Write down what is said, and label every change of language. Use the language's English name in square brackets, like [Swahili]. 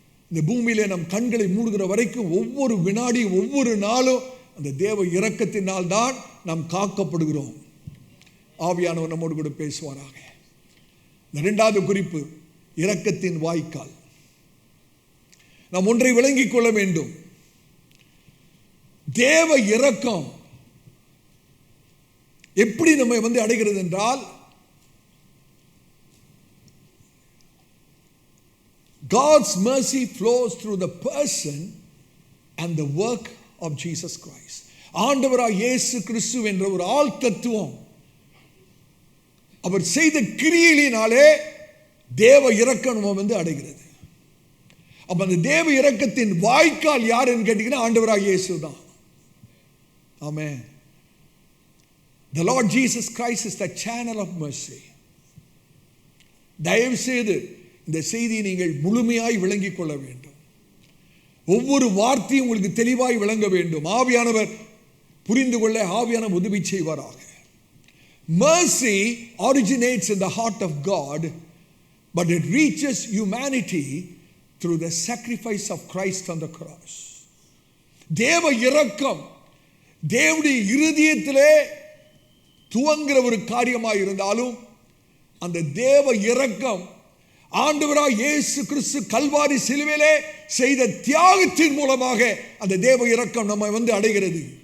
[Tamil] இந்த பூமியிலே நம் கண்களை மூடுகிற வரைக்கும் ஒவ்வொரு வினாடியும் ஒவ்வொரு நாளும் அந்த தேவ இரக்கத்தினால் தான் நாம் காக்கப்படுகிறோம். ஆவியானவர் நம்மோடு கூட பேசுவாராக. இந்த இரண்டாவது குறிப்பு, இரக்கத்தின் வாய்க்கால். நாம் ஒன்றை விளங்கிக் கொள்ள வேண்டும். தேவ இரக்கம் எப்படி நம்மை அடைகிறது என்றால், [English] God's mercy flows through the person and the work of Jesus Christ. [Tamil] ஆண்டவராகிய இயேசு கிறிஸ்து என்ற ஒரு ஆள் தத்துவம், அவர் செய்த கிரியையினாலே தேவ இரக்கம் நம்ம அடைகிறது. அப்ப அந்த தேவ இரக்கத்தின் வாய்க்கால் யார் என்று கேட்டீங்கன்னா ஆண்டவராகிய இயேசு தான். ஆமென். [English] The Lord Jesus Christ is the channel of mercy. [Tamil] தயவு செய்து இந்த செய்தியை நீங்கள் முழுமையாய் விளங்கிக் கொள்ள வேண்டும். ஒவ்வொரு வார்த்தையும் உங்களுக்கு தெளிவாய் விளங்க வேண்டும். ஆவியானவர் புரிந்து கொள்ள ஆவியானவர் உதவி செய்வாராக. [English] Mercy originates in the heart of God, but it reaches humanity through the sacrifice of Christ on the cross. [Tamil] தேவ இரக்கம் தேவனுடைய இருதயத்திலே துவங்குற ஒரு காரியமாக இருந்தாலும், அந்த தேவ இரக்கம் ஆண்டவராகிய இயேசு கிறிஸ்து கல்வாரி சிலுவையிலே செய்த தியாகத்தின் மூலமாக அந்த தேவ இரக்கம் நம்மை அடைகிறது.